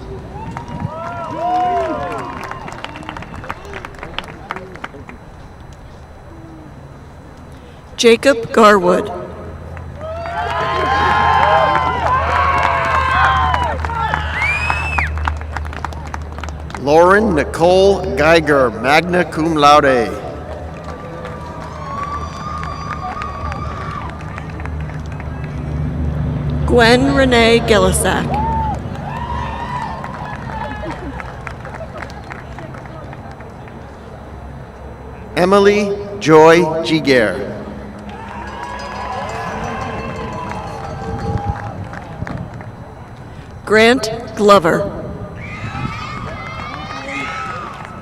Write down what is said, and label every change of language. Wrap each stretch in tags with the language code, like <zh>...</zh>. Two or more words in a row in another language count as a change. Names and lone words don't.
<en>Jacob Garwood. Lauren Nicole Geiger,</en> <la>magna cum laude.</la> <en>Gwen Renee Gillisack. Emily Joy Giger. Grant Glover.</en>